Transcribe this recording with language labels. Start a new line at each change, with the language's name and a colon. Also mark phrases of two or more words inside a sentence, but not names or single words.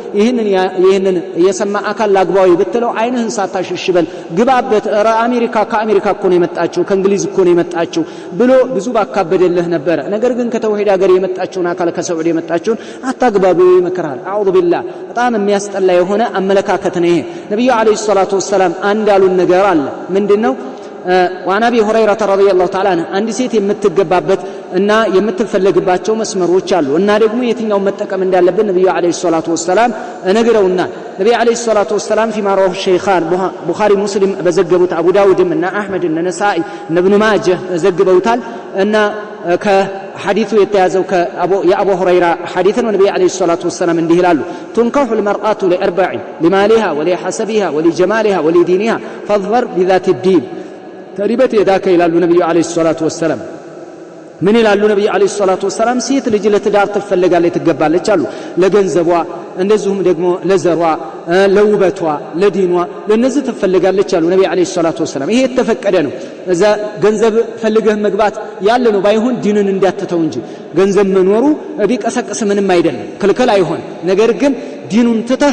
Amharic: ይሄንን የሰማ አካል ላግባው ብትለው አይንህን ሳታሽሽበል ግባበት አሜሪካ ከአሜሪካ እኮ ነው የመጣችው ከእንግሊዝ እኮ ነው የመጣችው ብሎ ብዙ ባካበደልህ ነበር ነገር ግን ከተውሂድ ሀገር የመጣችውን አካል ከሳዑዲ የመጣችውን አታግባቡ ይመከራል
Arabic: أعوذ بالله
Amharic: በጣም የሚያስጠላ የሆነ አመለካከት ነው ይሄ ነብዩ
Arabic: عليه الصلاة والسلام
Amharic: አንዳሉን ነገር አለ ምንድነው
Arabic: وعن ابي هريره رضي الله تعالى عنه
Amharic: አንድ ሴት የምትገባበት እና የምትፈልግባቸው መስመሮች አሉ እና ደግሞ የትኛው መጠቀም እንዳለበት ነብዩ
Arabic: عليه الصلاة والسلام
Amharic: ነግረውና ነብዩ
Arabic: عليه الصلاة والسلام فيما رواه الشيخان
Amharic: ቡኻሪ ሙስሊም በዘገቡት አቡ ዳውድም እና አህመድ እና ነሳኢ እና ኢብኑ ማጀህ ዘግበውታል እና ከሐዲሱ የተያዘው የአቡ ሁረይራ ሐዲስ ነው ነብዩ
Arabic: عليه الصلاة والسلام
Amharic: እንዲህ ይላሉ
Arabic: تنكح المرأة لأربع لمالها ولحسبها ولجمالها ولدينها فاظفر بذات الدين تربت يداك الى النبي عليه الصلاه والسلام من الى النبي عليه الصلاه
Amharic: والسلام ሴት ልጅ ለትዳር ትፈልጋለች ትገባለች አሉ ለገንዘቧ እንደዚሁም ደግሞ ለዘሯ ለውበቷ ለዲኗ ለነዚህ ትፈልጋለች አሉ ነብዩ
Arabic: عليه الصلاة والسلام
Amharic: ይሄ የተፈቀደ ነው እዛ ገንዘብ ፈልገህ መግባት ያለ ነው ባይሆን ዲንን እንዳትተው እንጂ ገንዘብ መኖሩ ቢቀሰቅስ ምንም አይደለም ክልክል አይሆን ነገር ግን ዲኑን ትተህ